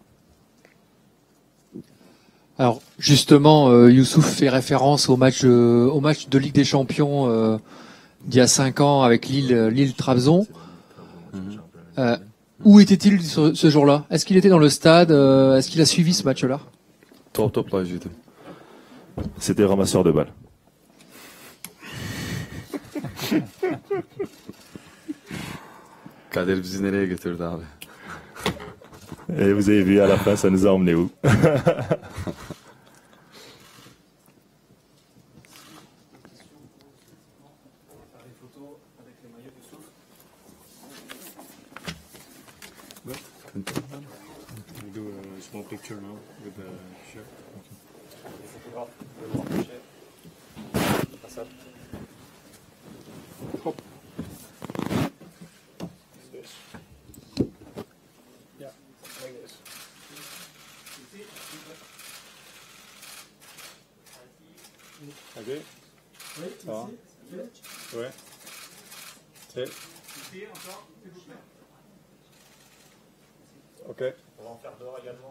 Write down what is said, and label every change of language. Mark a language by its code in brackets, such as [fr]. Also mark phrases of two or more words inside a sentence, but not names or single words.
[fr] Alors justement, Youssouf fait référence au match de Ligue des Champions d'il y a 5 ans avec Lille-Trabzon. Où était-il ce jour-là? Est-ce qu'il était dans le stade? Est-ce qu'il a suivi ce match-là? [tr] Toplayıcıydı. [fr] C'était ramasseur de balles. [tr] Kader bizi nereye götürdü abi? [fr] Et vous avez vu à la fin, ça nous a emmenés où? [en] We do a small picture now with the shirt. Hop. Yeah, like this. Ok. [fr] Ça va? Ouais. C'est. Ok. On va en faire dehors également.